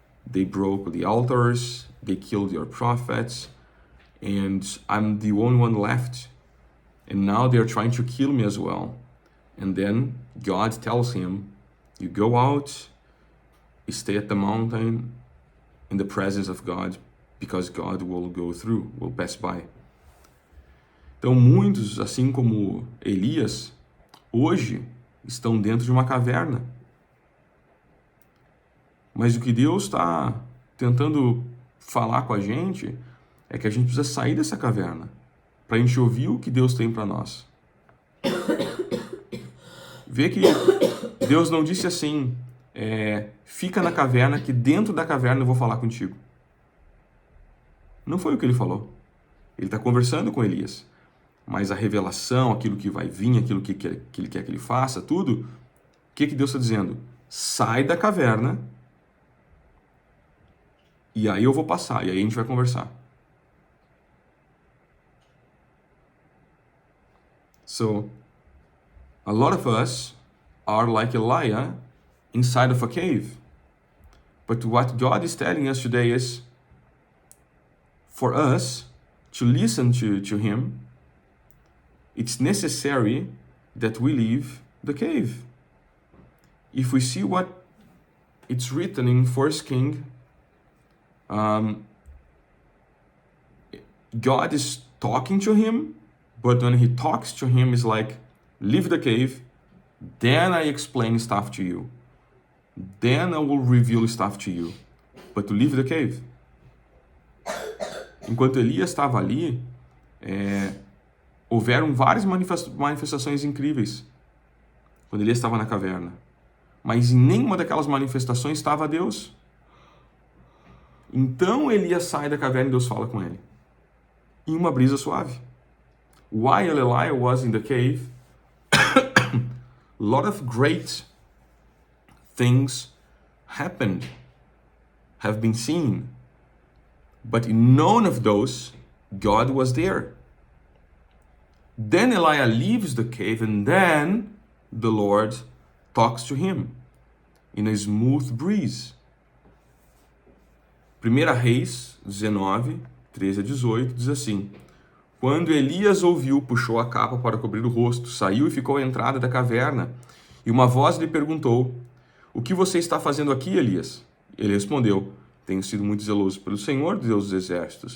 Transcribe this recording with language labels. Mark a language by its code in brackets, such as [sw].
[en] They broke the altars, they killed your prophets, and I'm the only one left. And now they're trying to kill me as well. And then God tells him, you go out, you stay at the mountain in the presence of God, because God will go through, will pass by. [pt] Então muitos, assim como Elias, hoje estão dentro de uma caverna. Mas o que Deus está tentando falar com a gente é que a gente precisa sair dessa caverna para a gente ouvir o que Deus tem para nós. Vê que Deus não disse assim, fica na caverna que dentro da caverna eu vou falar contigo. Não foi o que ele falou. Ele está conversando com Elias. Mas a revelação, aquilo que vai vir, aquilo que ele quer que ele faça, tudo, o que Deus está dizendo? Sai da caverna e aí eu vou passar, e aí a gente vai conversar. [en] So, a lot of us are like Elijah inside of a cave. But what God is telling us today is for us to listen to Him, it's necessary that we leave the cave. If we see what it's written in 1 Kings, God is talking to him, but when he talks to him, it's like, leave the cave, then I explain stuff to you. Then I will reveal stuff to you. But to leave the cave. [pt] Enquanto Elias estava ali, houveram várias manifestações incríveis quando Elias estava na caverna. Mas em nenhuma daquelas manifestações estava Deus. Então Elias sai da caverna e Deus fala com ele. Em uma brisa suave. [en] While Elijah was in the cave, a lot of great things have been seen. But in none of those, God was there. Then Elijah leaves the cave and then the Lord talks to him in a smooth breeze. [pt] 1 Reis 19, 13 a 18 diz assim: Quando Elias ouviu, puxou a capa para cobrir o rosto, saiu e ficou à entrada da caverna. E uma voz lhe perguntou: O que você está fazendo aqui, Elias? Ele respondeu: Tenho sido muito zeloso pelo Senhor, Deus dos exércitos.